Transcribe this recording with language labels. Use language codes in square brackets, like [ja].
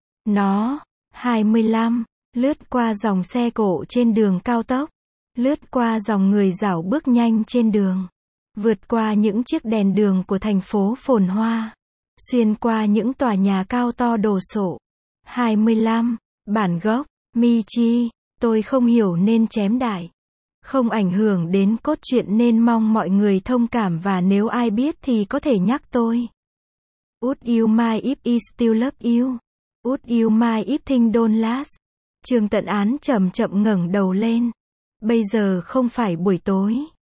[vi] Nó, 25, lướt qua dòng xe cộ trên đường cao tốc, lướt qua dòng người rảo bước nhanh trên đường, vượt qua những chiếc đèn đường của thành phố phồn hoa, xuyên qua những tòa nhà cao to đồ sộ. 25, bản gốc, Michi, tôi không hiểu nên chém đại. Không ảnh hưởng đến cốt truyện nên mong mọi người thông cảm và nếu ai biết thì có thể nhắc tôi. [en] Would you mind if I still love you? Would you mind if things don't last? [vi] Trương Tận Án chậm chậm ngẩng đầu lên. Bây giờ không phải buổi tối.